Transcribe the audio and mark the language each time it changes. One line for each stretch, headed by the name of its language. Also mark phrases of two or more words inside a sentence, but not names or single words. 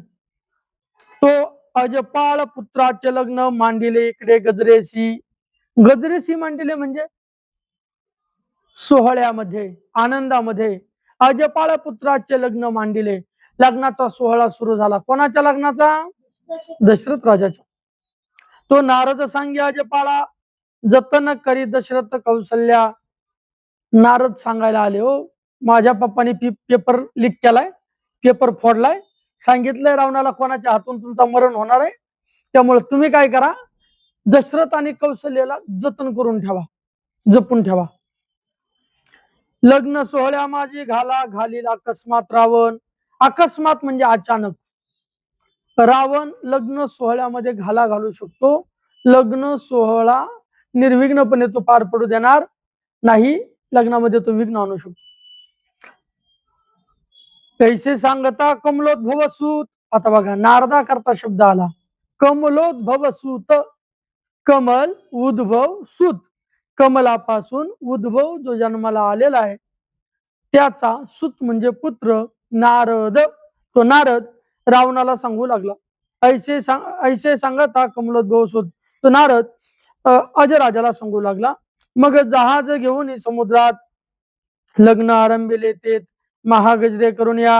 Marathi: तो अजपाळ पुत्राचे लग्न मांडिले इकडे गजरेशी. गजरेशी मांडिले म्हणजे सोहळ्यामध्ये, आनंदामध्ये. अजपाळ पुत्राचे लग्न मांडिले. लग्नाचा सोहळा सुरू झाला. कोणाच्या लग्नाचा? दशरथ राजाच्या. तो नारद सांगे अजपाळा, जतन करी दशरथ कौशल्या. नारद सांगायला आले, हो माझ्या पप्पाने पेपर लीक केलाय, पेपर फोडलाय, सांगितलंय रावणाला कोणाच्या हातून तुमचं मरण होणार आहे, त्यामुळे तुम्ही काय करा, दशरथ आणि कौशल्याला जतन करून ठेवा, जपून ठेवा. लग्न सोहळ्या माझी घाला घालील अकस्मात रावण. अकस्मात म्हणजे अचानक. रावण लग्न सोहळ्यामध्ये घाला घालू शकतो. लग्न सोहळा निर्विघ्नपणे तो पार पडू देणार नाही. लग्नामध्ये तो विघ्न आणू शकतो. कैसे सांगता कमलोद्भव सूत. आता बघा, नारदा करता शब्द आला. कमलोद्भव सूत, कमल उद्भव सूत. कमलापासून उद्भव जो जन्माला आलेला आहे त्याचा सूत म्हणजे पुत्र नारद. तो नारद रावणाला सांगू लागला, ऐसे सांगता कमलोद्भव सूत. तो नारद अजराजाला सांगू लागला. मग जहाज घेऊन समुद्रात लग्न आरंभिले ते महागजरे करून या.